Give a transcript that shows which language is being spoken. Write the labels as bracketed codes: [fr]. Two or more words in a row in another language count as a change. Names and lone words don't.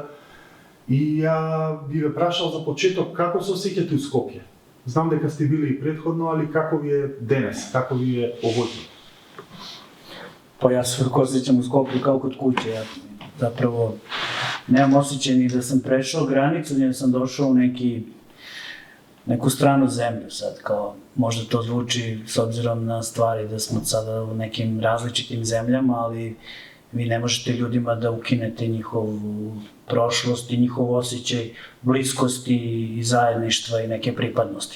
[mk] И би ве прашал за почеток како се осеќате у Скопје? Знам дека сте били и предходно, али како ви е денес, како ви е овојутро? Па јас се осеќам у Скопје као код куќе. [sr] Ја заправо немам осеќај ни да сам прешao границу, ни да сам дошao у neku stranu zemlju sad, kao možda to zvuči s obzirom na stvari da smo sada u nekim različitim zemljama, ali vi ne možete ljudima da ukinete njihovu prošlost i njihov osjećaj bliskosti i zajedništva i neke pripadnosti.